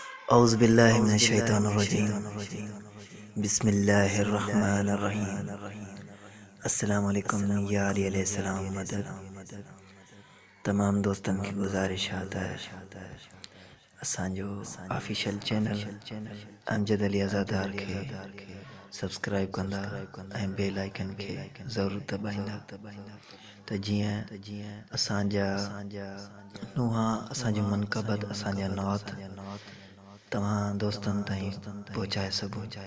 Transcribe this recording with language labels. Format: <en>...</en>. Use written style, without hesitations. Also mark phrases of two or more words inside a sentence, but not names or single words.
<ar>أعوذ بالله من الشيطان الرجيم۔ بسم الله الرحمن الرحيم. السلام عليكم يا علي عليه السلام مدد.</ar> <ur>تمام دوستن کی گزارش ہے</ur> <sd>असांजो</sd> <en>official channel</en> <sd>अमजद अली आज़ादार के सब्सक्राइब कंदा ऐं</sd> <en>bell icon</en> <sd>के ज़रूर दबाइंदा त जीअं असांजा नुहा असांजो मनक़बत असांजा नौत तमाम दोस्तन ताईं पहुँचाए सघूं।</sd>